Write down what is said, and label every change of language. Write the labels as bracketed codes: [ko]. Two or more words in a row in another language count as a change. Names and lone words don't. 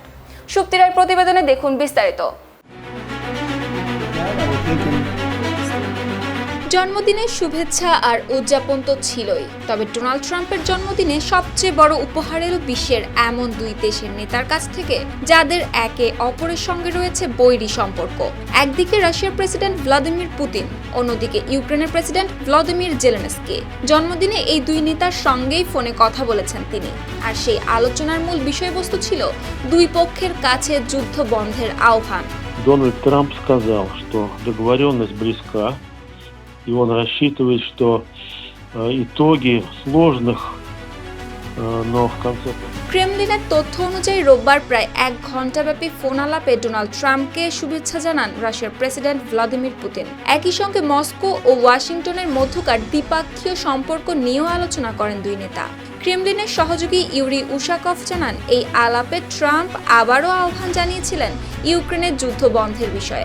[bn] সুপ্তি রায়ের প্রতিবেদনে দেখুন বিস্তারিত। জন্মদিনের শুভেচ্ছা আর উদযাপন তো ছিলই, তবে ডোনাল্ড ট্রাম্পের জন্মদিনে সবচেয়ে বড় উপহার এলো বিশ্বের এমন দুই দেশের নেতার কাছ থেকে যাদের একে অপরের সঙ্গে রয়েছে বৈরী সম্পর্ক। একদিকে রাশিয়ার প্রেসিডেন্ট ভ্লাদিমির পুতিন, অন্যদিকে ইউক্রেনের প্রেসিডেন্ট ভলোদিমির জেলেনস্কি। জন্মদিনে এই দুই নেতার সঙ্গেই ফোনে কথা বলেছেন তিনি, আর সেই আলোচনার মূল বিষয়বস্তু ছিল দুই পক্ষের কাছে যুদ্ধ বন্ধের আহ্বান। [ru] Дональд Трамп сказал, что договоренность близка, и он рассчитывает, что итоги сложных, но в конце концов. [bn] ক্রেমলিনের তথ্য অনুযায়ী রোববার প্রায় 1 ঘণ্টাব্যাপী ফোনালাপে ডোনাল্ড ট্রাম্পকে শুভেচ্ছা জানান রাশিয়ার প্রেসিডেন্ট ভ্লাদিমির পুতিন। একই সঙ্গে মস্কো ও ওয়াশিংটনের মধ্যকার দ্বিপাক্ষীয় সম্পর্ক নিয়েও আলোচনা করেন দুই নেতা। ক্রেমলিনের সহযোগী ইউরি উশাকভ জানান, এই আলাপে ট্রাম্প আবারও আহ্বান জানিয়েছিলেন ইউক্রেনের যুদ্ধ বন্ধের বিষয়ে।